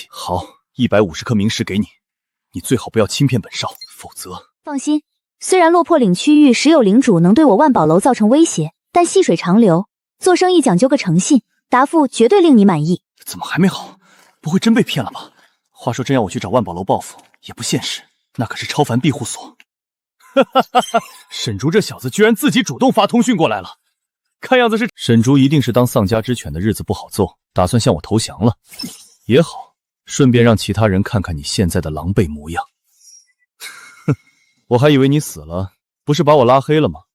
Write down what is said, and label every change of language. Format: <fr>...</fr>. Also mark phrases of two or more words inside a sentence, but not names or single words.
<zh>好，150顆名石給你，你最好不要輕騙本少，否則…… 放心，雖然落魄嶺區域時有領主能對我萬寶樓造成威脅，但細水長流，做生意講究個誠信，答覆絕對令你滿意。怎麼還沒好？不會真被騙了吧？話說真要我去找萬寶樓報復，也不現實，那可是超凡庇護所。哈哈哈哈！沈竹這小子居然自己主動發通訊過來了，看樣子是沈竹一定是當喪家之犬的日子不好做，打算向我投降了。也好，順便讓其他人看看你現在的狼狽模樣。哼，我還以為你死了，不是把我拉黑了嗎？</zh>